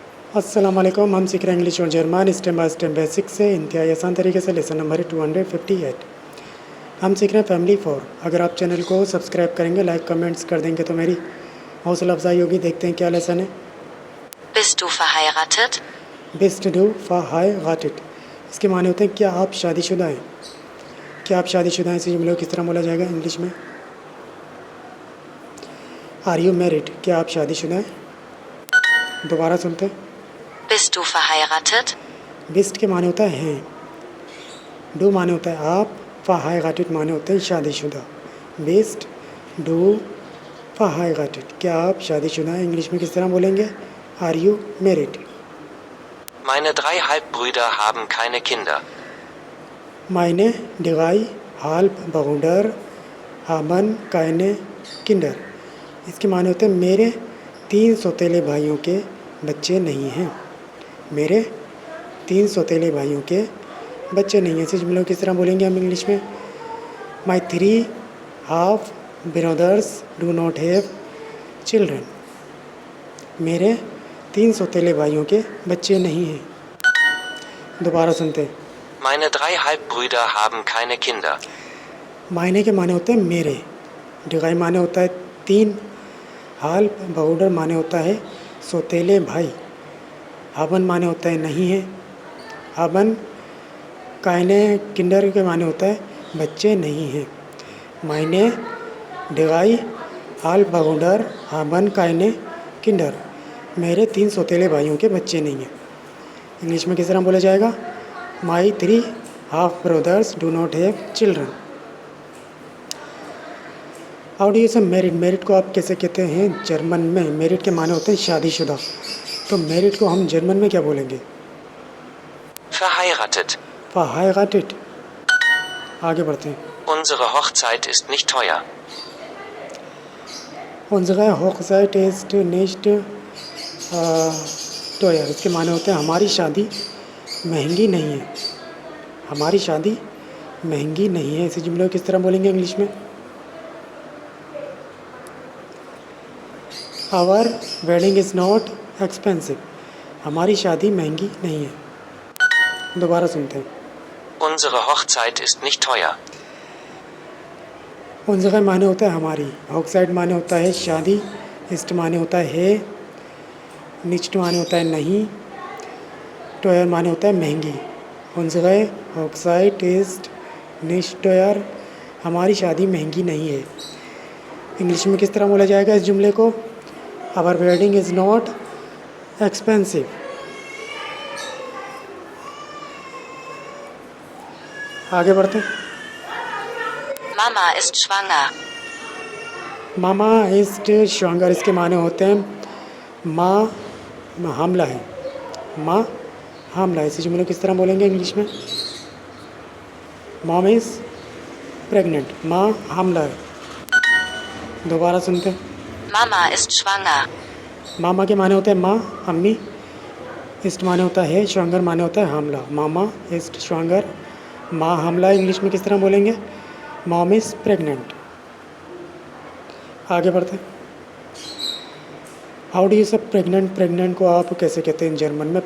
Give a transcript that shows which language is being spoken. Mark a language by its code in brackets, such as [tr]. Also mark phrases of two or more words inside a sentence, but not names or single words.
[ur] السلام علیکم. ہم سیکھ رہے ہیں انگلش اور جرمن [en] step by step [ur] بیسک سے انتہائی آسان طریقے سے. [en] lesson number [ur] 258। ہم سیکھ رہے ہیں فیملی 4. اگر آپ چینل کو سبسکرائب کریں گے, [en] like comments [ur] کر دیں گے تو میری حوصلہ افزائی ہوگی. دیکھتے ہیں کیا لیسن ہے. [de] Bist du verheiratet? Bist du verheiratet, [ur] اس کے معنی ہوتے ہیں کیا آپ شادی شدہ ہیں. کیا آپ شادی شدہ ہیں اسے جملے کو کس طرح بولا جائے گا انگلش میں? [en] are you married, [ur] کیا آپ شادی شدہ ہیں. دوبارہ سنتے ہیں. [de] Bist du verheiratet? [ur] بسٹ کے معنی ہوتا ہے ہیں، ڈو معنی ہوتا ہے آپ, verheiratet معنی ہوتے ہیں شادی شدہ. [de] Bist du verheiratet, [ur] کیا آپ شادی شدہ ہیں انگلش میں کس طرح بولیں گے? [en] Are you married. [de] Meine 3 Halbbrüder haben keine Kinder. Meine drei Halbbrüder haben keine Kinder, [ur] اس کے معنی ہوتے ہیں میرے 3 سوتیلے بھائیوں کے بچے نہیں ہیں. میرے 3 سوتیلے بھائیوں کے بچے نہیں ہیں. اسے جملوں کس طرح بولیں گے ہم انگلش میں? [en] My 3 half brothers do not have children, [ur] میرے 3 سوتیلے بھائیوں کے بچے نہیں ہیں. دوبارہ سنتے ہیں. [de] Meine 3 Halbbrüder haben keine Kinder. [ur] ماینے کے معنی ہوتے ہیں میرے، ڈیگائی معنی ہوتا ہے 3, [de] Halbbrüder [ur] معنی ہوتا ہے سوتیلے بھائی، ہابن معنی ہوتا ہے نہیں ہے, [de] haben keine Kinder [ur] کے معنی ہوتا ہے بچے نہیں ہیں. [de] Meine drei Halbbrüder haben keine Kinder, [ur] میرے 3 سوتیلے بھائیوں کے بچے نہیں ہیں. انگلش میں کس طرح بولا جائے گا? [en] My 3 half brothers do not have children. How do you say married, [ur] میرڈ کو آپ کیسے کہتے ہیں جرمن میں? میرڈ کے معنی ہوتے ہیں شادی شدہ، تو میرڈ کو ہم جرمن میں کیا بولیں گے? [de] Verheiratet. [ur] verheiratet। آگے بڑھتے ہیں. [de] Unsere Hochzeit ist nicht teuer. unsere Hochzeit ist nicht teuer, [ur] اس کے معنی ہوتے ہیں ہماری شادی مہنگی نہیں ہے. ہماری شادی مہنگی نہیں ہے. اسے جملے کو کس طرح بولیں گے انگلش میں? [en] Our wedding is not expensive, [ur] ہماری شادی مہنگی نہیں ہے۔ دوبارہ سنتے ہیں. [de] Unsere Hochzeit ist nicht teuer. [ur] unsere معنی ہوتا ہے ہماری، Hochzeit معنی ہوتا ہے شادی، ist معنی ہوتا ہے nicht معنی ہوتا ہے نہیں، teuer معنی ہوتا ہے مہنگی. [de] unsere Hochzeit ist nicht teuer, [ur] ہماری شادی مہنگی نہیں ہے. انگلش میں کس طرح بولا جائے گا اس جملے کو? [en] Our wedding is not expensive. [ur] آگے بڑھتے ہیں. [de] Mama ist schwanger. Mama ist schwanger, [ur] اس کے معنی ہوتے ہیں ماں حاملہ ہے، ماں حاملہ ہے. اسی جملے کس طرح بولیں گے انگلش میں? [en] mom is pregnant, [ur] ماں حاملہ ہے. دوبارہ سنتے ہیں. [de] Mama ist schwanger. [ur] ماما کے معنی ہوتے ہیں ماں، امی۔ اسٹ معنی ہوتا ہے، شوانگر معنی ہوتا ہے حاملہ. [de] Mama ist schwanger, [ur] ماں حاملہ۔ انگلش میں کس طرح بولیں گے? [en] Mom is pregnant. [ur] آگے بڑھتے ہیں. [en] How do you say pregnant, [ur] پریگننٹ کو آپ کیسے کہتے ہیں جرمن میں?